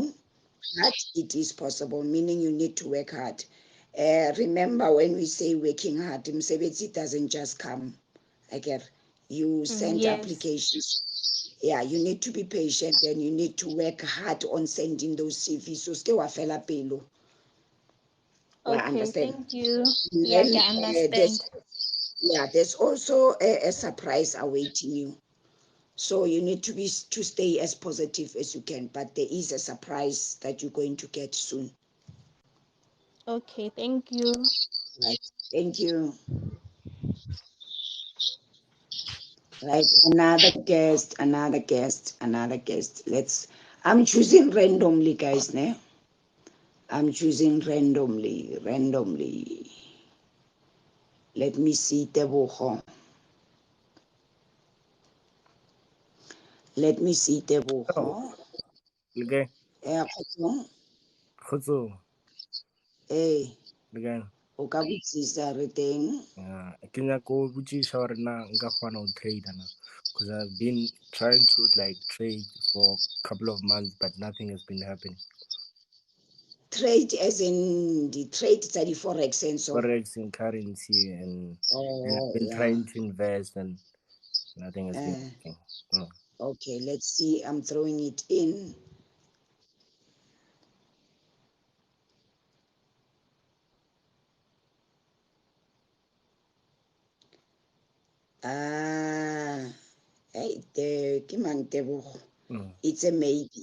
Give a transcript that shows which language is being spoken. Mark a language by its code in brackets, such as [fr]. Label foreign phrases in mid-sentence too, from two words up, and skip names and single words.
[en] unknown, but it is possible, meaning you need to work hard. Remember when we say working hard, msebenzi doesn't just come. Like you send Yes. applications. Yeah, you need to be patient and you need to work hard on sending those CVs. So stay [nso] wa fela pelo. Wa [en] Okay, understand? thank you. And Yeah, I then can understand. there's also a surprise awaiting you. So you need to stay as positive as you can, but there is a surprise that you're going to get soon. Okay, thank you. Right. Thank you. Right. Another guest. I'm choosing randomly, guys. Ne? I'm choosing randomly. Let me see Tebogo. Let me see Oh, Tebogo. okay. Khotso. Hey, Okay. [nso] o ka botsisa re teng? Ke nyaka go botsisa gore na nka kgona go trade na, [en] because I've been trying to like trade for a couple of months but nothing has been happening. Trade as in the trade [nso] tsa di-forex [en] and so. Forex and currency and I've been Yeah. trying to invest and nothing has been working. Okay, let's see. I'm throwing it in. Hey, it's a maybe.